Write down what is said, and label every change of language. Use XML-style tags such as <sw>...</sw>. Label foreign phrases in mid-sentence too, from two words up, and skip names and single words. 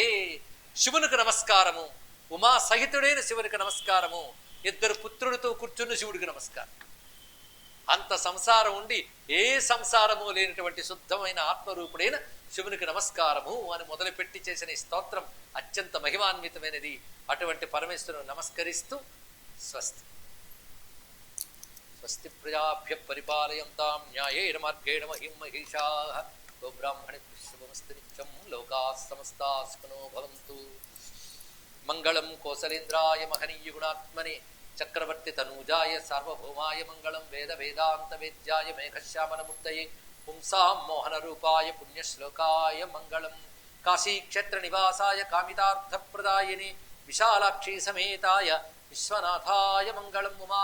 <te>శివునికి నమస్కారము, ఉమా సహితుడైన శివునికి నమస్కారము, ఇద్దరు పుత్రుడితో కూర్చున్న శివుడికి నమస్కారం. అంత సంసారం ఉండి ఏ సంసారము లేనటువంటి శుద్ధమైన ఆత్మరూపుడైన శివునికి నమస్కారము అని మొదలుపెట్టి చేసిన ఈ స్తోత్రం అత్యంత మహిమాన్వితమైనది. అటువంటి పరమేశ్వరుని నమస్కరిస్తూ స్వస్తి.</te> <sa>స్వస్తి ప్రజాభ్య పరిపాలయంతాం న్యాయేన మార్గేణ మహిం మహిషాః. గోబ్రాహ్మణేభ్యః శుభమస్తు నిత్యం. లోకాః సమస్తాః సుఖినో భవంతు. మంగళం కోసలేంద్రాయ మహనీయ గుణాత్మనే చక్రవర్తి తనూజాయ సార్వభౌమాయ మంగళం. వేద వేదాంత వేద్యాయ మేఘశ్యామలమూర్తయే పుంసాం మోహన రూపాయ పుణ్యశ్లోకాయ మంగళం. కాశీక్షేత్ర నివాసాయ కామితార్థప్రదాయిని విశాలాక్షి సమేతాయ విశ్వనాథాయ మంగళం.</sa>